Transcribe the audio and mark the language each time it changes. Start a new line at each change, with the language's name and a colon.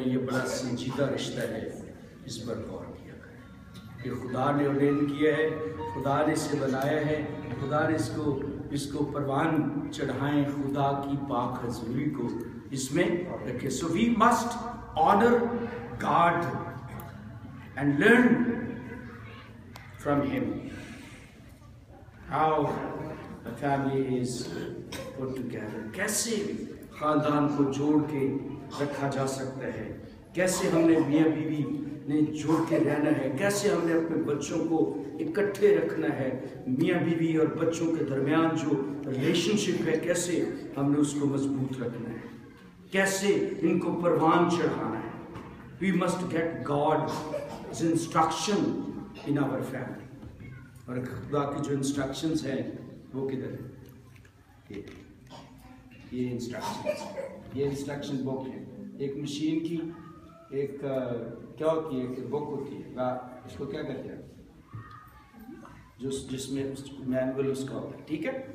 Hindi: ये बड़ा संजीदा रिश्ता है, इस पर गौर किया करें कि खुदा ने ऑर्डेन किया है, खुदा ने इसे बनाया है, खुदा ने इसको परवान चढ़ाएं खुदा की पाक हजूरी को इसमें रखें।
English: So we must honour God and learn from him how a family is put together.
Hindi: कैसे खानदान को जोड़ के रखा जा सकता है, कैसे हमने मियाँ बीवी ने जोड़ के रहना है, कैसे हमने अपने बच्चों को इकट्ठे रखना है, मियाँ बीवी और बच्चों के दरमियान जो रिलेशनशिप है कैसे हमने उसको मजबूत रखना है, कैसे इनको परवान चढ़ाना है.
English: We must get God's instruction in our family.
Hindi: और खुदा की जो इंस्ट्रक्शंस हैं वो किधर है? ये इंस्ट्रक्शन बुक है. एक मशीन की एक क्या होती है, एक बुक होती है, इसको क्या कहते हैं, जिसमें मैनुअल उसका होता है, ठीक है.